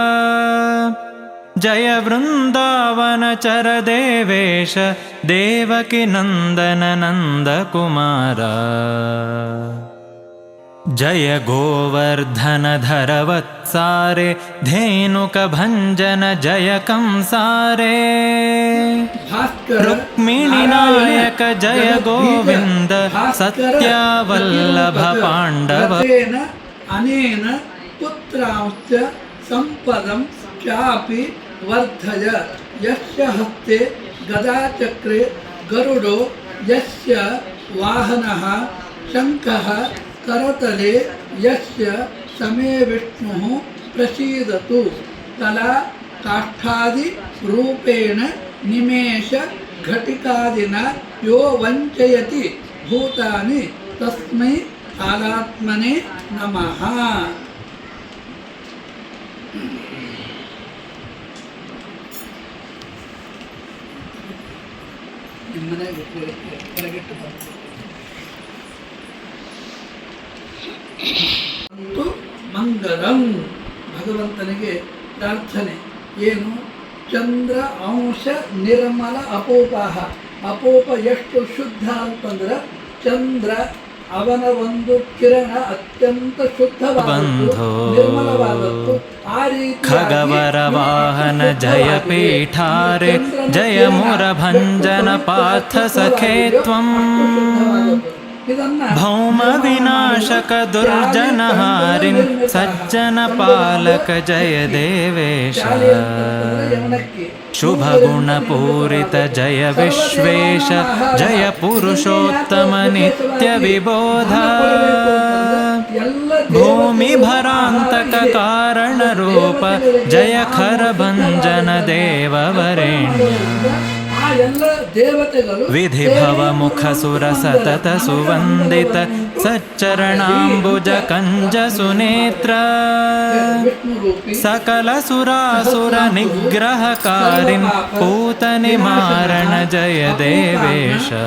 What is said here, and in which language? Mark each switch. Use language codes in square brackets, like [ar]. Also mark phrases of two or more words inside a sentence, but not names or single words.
[sa] ಜಯ ವೃಂದಾವನ ಚರ ದೇವೇಶ ದೇವಕಿ ನಂದನ ನಂದ ಕುಮಾರ ಜಯ ಗೋವರ್ಧನ ಧರ ವತ್ಸಾರೆ ಧೇನುಕ ಭಂಜನ ಜಯ ಕಂಸಾರೆ ರುಕ್ಮಿಣಿ ನಾಯಕ ಜಯ ಗೋವಿಂದ ಸತ್ಯವಲ್ಲಭ ಪಾಂಡವ ಅನೇನ ಪುತ್ರಾಂಶ್ಚ ಸಂಪದಂ ಚಾಪಿ ವರ್ಧಯ ಯಸ್ಯ ಹಸ್ತೆ ಗದಾಚಕ್ರೆ ಗರುಡೋ ಯಸ್ಯ ವಾಹನಃ ಶಂಖಃ करतले यस्य समे विष्णुः प्रसीदतु तला काष्ठादि रूपेण निमेष घटिकादिना यो वञ्चयति भूतानि तस्मै कालात्मने नमः. [kn] ಅಂತೂ ಮಂಗಲಂ ಭಗವಂತನಿಗೆ ಪ್ರಾರ್ಥನೆ ಏನು? [sa] ಚಂದ್ರ ಅಂಶ ನಿರ್ಮಲ ಅಪೋಪಾಹ. [kn] ಅಪೋಪ ಎಷ್ಟು ಶುದ್ಧ ಅಂತಂದ್ರೆ ಚಂದ್ರ ಅವನ ಒಂದು ಕಿರಣ ಅತ್ಯಂತ ಶುದ್ಧವಾದದ್ದು ನಿರ್ಮಲವಾದದ್ದು. ಆ ರೀತಿ [sa] ಖಗವರ ವಾಹನ ಜಯ ಪೀಠಾರೆ ಜಯ ಮುರ ಭಂಜನ ಪಾರ್ಥ ಸಖೇ ತ್ವಂ ಭೌಮ ವಿನಾಶಕ ದುರ್ಜನ ಹಾರಿನ್ ಸಜ್ಜನ ಪಾಲಕ ಜಯ ದೇವೇಶ ಶುಭ ಗುಣ ಪೂರಿತ ಜಯ ವಿಶ್ವೇಶ ಜಯ ಪುರುಷೋತ್ತಮ ನಿತ್ಯ ವಿಬೋಧ ಭೂಮಿ ಭರಾಂತಕ ಕಾರಣ ರೂಪ ಜಯ ಖರ ಭಂಜನ ದೇವವರೇಣ್ಯ ವಿಧಿಭವ ಮುಖ ಸುರ ಸತತ ಸುವಂದಿತ ಸಚ್ಚರಣಾಂಬುಜ ಕಂಜ ಸುನೇತ್ರ ಸಕಲ ಸುರಾಸುರ ನಿಗ್ರಹಕಾರಿನ್ ಪೂತನಿ ಮಾರಣ ಜಯ ದೇವೇಶ